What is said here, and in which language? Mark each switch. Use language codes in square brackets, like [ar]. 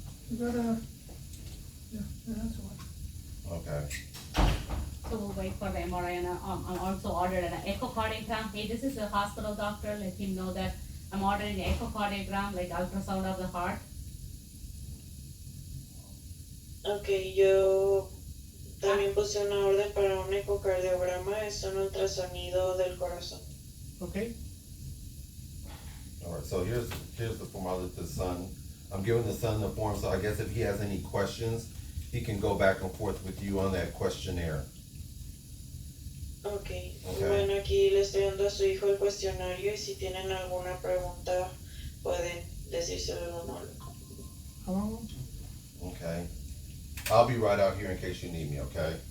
[en] you got that's one. okay. So we'll wait for the MRI and I'm also ordered an echocardiogram. Hey, this is a hospital doctor, let him know that I'm ordering an echocardiogram, like ultrasound of the heart. [es] Okay, yo también puse una orden para un ecocardiograma, es un ultrasonido del corazón. [en] Okay, Alright, so here's the form. I'll let the son, I'm giving the son the form, so I guess if he has any questions, he can go back and forth with you on that questionnaire. Okay. Okay. [es] Bueno, aquí le estoy dando a su hijo el cuestionario y si tienen alguna pregunta pueden decírselo uno. vamos. [en] Okay. I'll be right out here in case you need me, okay?